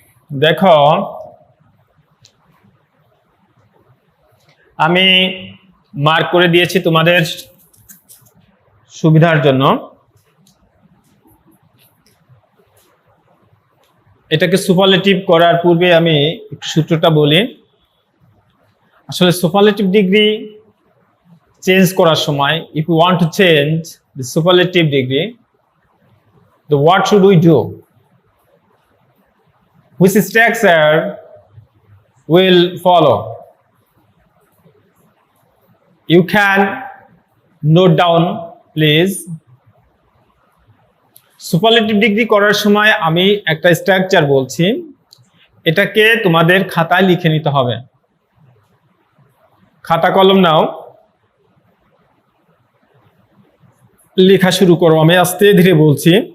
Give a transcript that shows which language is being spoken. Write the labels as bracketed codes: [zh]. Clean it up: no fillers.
[bn] দেখো আমি মার্ক করে দিয়েছি তোমাদের সুবিধার জন্য। এটাকে সুপারলেটিভ করার পূর্বে আমি একটু সূত্রটা বলি। আসলে সুপারলেটিভ ডিগ্রি চেঞ্জ করার সময় [en] if you want to change the superlative degree, the what should we do? Which structure will follow? You can note down please. [bn] Superlative degree করার সময় আমি একটা স্ট্রাকচার বলছি, এটাকে তোমাদের খাতায় লিখে নিতে হবে। খাতা কলম নাও, লেখা শুরু করো। আমি আস্তে ধীরে বলছি।